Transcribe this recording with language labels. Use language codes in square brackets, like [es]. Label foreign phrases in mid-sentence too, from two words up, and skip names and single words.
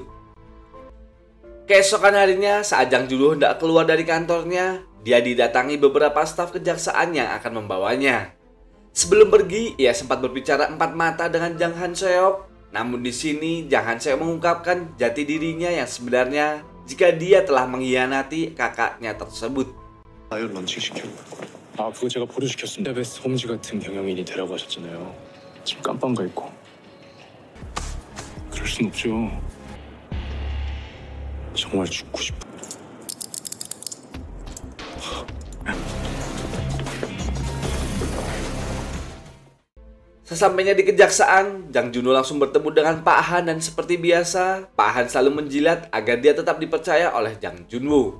[id] Keesokan harinya saat Jang Junwo hendak keluar dari kantornya, dia didatangi beberapa staf kejaksaan yang akan membawanya. Sebelum pergi, ia sempat berbicara empat mata dengan Jang Han Seok. Namun di sini Jang Han Seok mengungkapkan jati dirinya yang sebenarnya jika dia telah mengkhianati kakaknya tersebut. [ko] 아유 런칭시켜. 아 그거 제가 보류시켰습니다. 베스 홈즈 같은 경영인이 되라고 하셨잖아요. 지금 깜빵 가 있고. 그럴 순 없죠. 정말 죽고 싶어. [id] Sesampainya di kejaksaan, Jang Junwo langsung bertemu dengan Pak Han dan seperti biasa, Pak Han selalu menjilat agar dia tetap dipercaya oleh Jang Junwo.